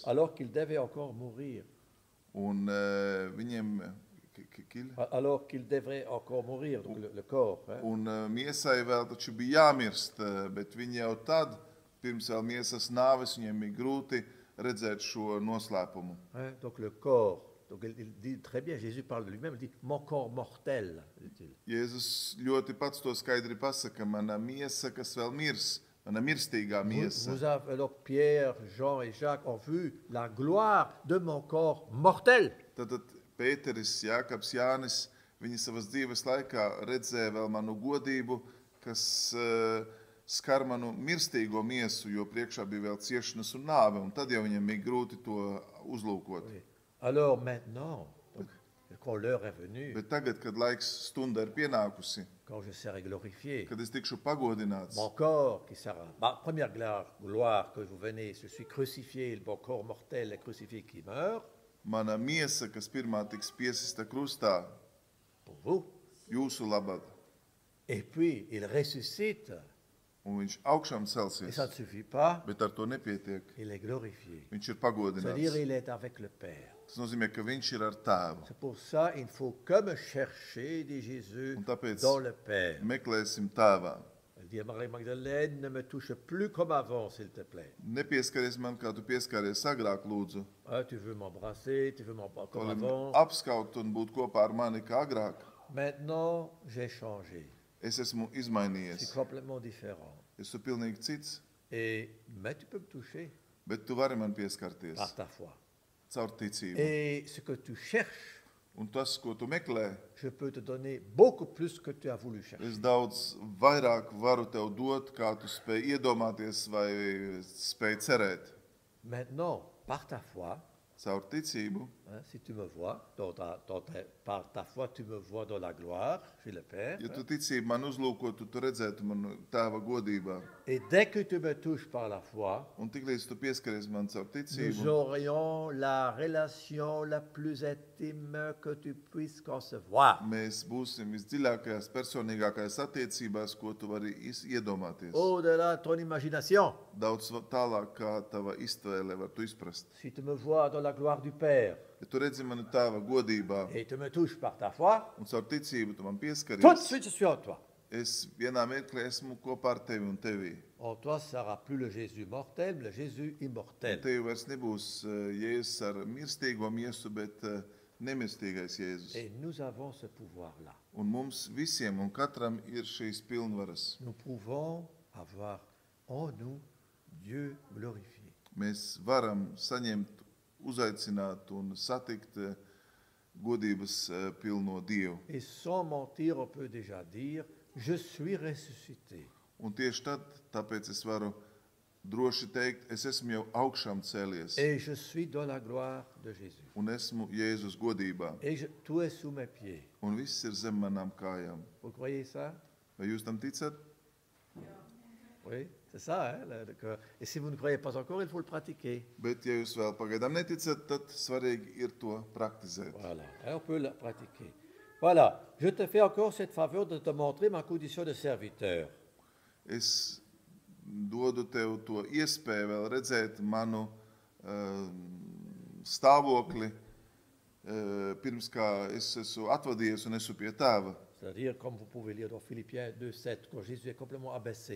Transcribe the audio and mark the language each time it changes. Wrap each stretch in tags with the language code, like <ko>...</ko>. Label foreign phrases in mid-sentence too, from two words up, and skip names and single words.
<fr>Alors qu'ils devaient encore mourir.</fr> <lv>Un viņiem,</lv> <fr>Alors qu'ils devraient encore mourir, donc le corps. hein.</fr> <lv>un miesai vēl taču bija jāmirst, bet viņi jau tad, pirms vēl miesas nāves, viņiem bija grūti redzēt šo noslēpumu.</lv> <fr>Hein, donc le corps. Donc il dit très bien, Jésus parle de lui-même, il dit mon corps mortel, dit-il.</fr> <lv>Jēzus ļoti pats to skaidri pasaka, mana miesa, kas vēl mirs, mana mirstīgā miesa.</lv> <fr>Vous avez, alors Pierre, Jean et Jacques ont vu la gloire de mon corps mortel.</fr> <lv>Tad Pēteris, Jākabs, Jānis, viņi savas dzīves laikā redzēja vēl manu godību, kas skar manu mirstīgo miesu, jo priekšā bija vēl ciešanas un nāve, un tad jau viņam bija grūti to uzlūkot.</lv> <fr>Oui. Alors maintenant, donc, quand l'heure est venue,</fr> <lv>Bet tagad, kad laiks stunda ir pienākusi,</lv> <fr>quand je serai glorifié,</fr> <lv>kad es tikšu pagodināts,</lv> <fr>mon corps qui sera, ma première gloire que vous venez, je suis crucifié, mon corps mortel est crucifié qui meurt,</fr> <lv>mana miesa, kas pirmā tiks piesista krustā,</lv> <fr>pour vous,</fr> <lv>jūsu labad,</lv> <fr>et puis il ressuscite,</fr> <lv>un viņš augšām</lv> <fr>et</fr> <lv>celsies,</lv> <fr>ça ne suffit pas,</fr> <lv>bet ar to nepietiek.</lv> <fr>il est glorifié.</fr> <lv>Viņš ir</lv> <fr>C'est-à-dire</fr> <lv>pagodināts.</lv> <fr>il est avec le Père.</fr> <lv>Tas nozīmē, ka viņš ir ar tēvu.</lv> <fr>C'est pour ça il ne faut que me chercher, dit Jésus,</fr> <lv>Un tāpēc</lv> <fr>dans le Père.</fr> <lv>meklēsim tēvā.</lv> <fr>Elle dit à Marie-Magdalène, ne me touche plus comme avant, s'il te plaît.</fr> <lv>Nepieskaries man, kā tu pieskaries agrāk, lūdzu.</lv> <fr>Ah, tu veux m'embrasser, tu veux m'embrasser comme</fr> <lv>Lai</lv> <fr>avant.</fr> <lv>apskaut un būt kopā ar mani kā agrāk.</lv> <fr>Maintenant, j'ai changé.</fr> <lv>Es esmu</lv> <fr>Je suis</fr> <lv>izmainījies.</lv> <fr>complètement différent.</fr> <lv>Esmu pilnīgi cits,</lv> <fr>Mais tu peux me toucher</fr> <lv>bet tu vari man pieskarties</lv> <fr>par ta foi.</fr> <lv>caur ticību.</lv> <fr>Et ce que tu cherches,</fr> <lv>Un tas, ko tu meklē,</lv> <fr>je peux te donner beaucoup plus que tu as voulu chercher.</fr> <lv>es daudz vairāk varu tev dot, kā tu spēj iedomāties vai spēj cerēt.</lv> <fr>Maintenant, par ta foi,</fr> <lv>Caur ticību,</lv> <fr>hein, si tu me vois, par ta foi, tu me vois dans la gloire chez le Père.</fr> <lv>ja tu ticību man uzlūkotu, tu redzētu manu tēva godībā.</lv> <fr>Et dès que tu me touches par la foi,</fr> <lv>Un tiklīdz tu pieskaries man caur</lv> <fr>nous</fr> <lv>ticību,</lv> <fr>aurions la relation la plus intime que tu puisses concevoir.</fr> <lv>mēs būsim visdziļākajās, personīgākajās attiecībās, ko tu vari iedomāties.</lv> <fr>Au-delà de ton imagination.</fr> <lv>Daudz tālāk, kā tava iztvēle var tu izprast.</lv> <fr>Si tu me vois dans la gloire du Père</fr> <lv>Ja tu redzi mani tēva godībā</lv> <fr>et tu me touches par ta foi,</fr> <lv>un caur ticību tu man</lv> <fr>tout de</fr> <lv>pieskaries,</lv> <fr>suite je suis en toi.</fr> <lv>es vienā mirklī esmu kopā ar tevi un tevī.</lv> <fr>En toi, ça sera plus le Jésus mortel, mais le Jésus</fr> <lv>Un</lv> <fr>immortel.</fr> <lv>tev vairs nebūs Jēzus ar mirstīgo miesu, bet nemirstīgais Jēzus.</lv> <fr>Et nous avons ce pouvoir-là.</fr> <lv>Un mums visiem un katram ir šīs pilnvaras.</lv> <fr>Nous pouvons avoir en nous Dieu glorifié.</fr> <lv>Mēs varam saņemt, uzaicināt un satikt godības pilno Dievu.</lv> <fr>Et sans mentir, on peut déjà dire, je suis ressuscité.</fr> <lv>Un tieši tad, tāpēc es varu droši teikt, es esmu jau augšām cēlies</lv> <fr>Et je suis dans la gloire de Jésus.</fr> <lv>un esmu Jēzus godībā.</lv> <fr>Et tout est sous mes pieds.</fr> <lv>Un viss ir zem manām kājām.</lv> <fr>Vous croyez ça?</fr> <lv>Vai jūs tam ticat?</lv> <fr>Oui, c'est ça. Hein, et si vous ne croyez pas encore, il faut le pratiquer.</fr> <lv>Bet, ja jūs vēl pagaidām neticat, tad svarīgi ir to praktizēt.</lv> <fr>Voilà, hein, on peut le pratiquer. Voilà, je te fais encore cette faveur de te montrer ma condition de serviteur.</fr> <lv>Es dodu tev to iespēju vēl redzēt manu stāvokli, pirms kā es esmu atvadījies un esmu pie tēva.</lv> <fr>C'est-à-dire, comme vous pouvez lire dans Philippiens 2,7, quand Jésus est complètement abaissé.</fr>